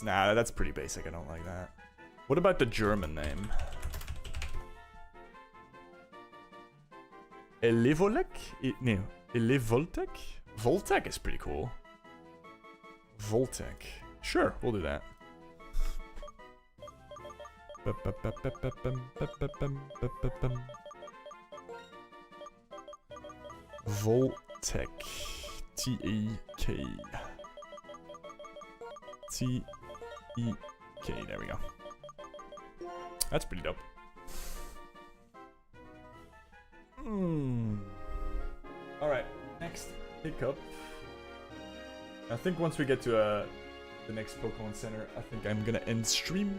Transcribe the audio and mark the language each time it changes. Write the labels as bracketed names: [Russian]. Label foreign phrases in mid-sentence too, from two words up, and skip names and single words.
[English] Nah, that's pretty basic. I don't like that. What about the German name? Elevolek? No. Elevoltec? Voltec is pretty cool. Voltec. Sure, we'll do that. Voltec. T-E-K. T-E-K. There we go. That's pretty dope. Alright, next hiccup. I think once we get to the next Pokemon Center, I think I'm gonna end stream.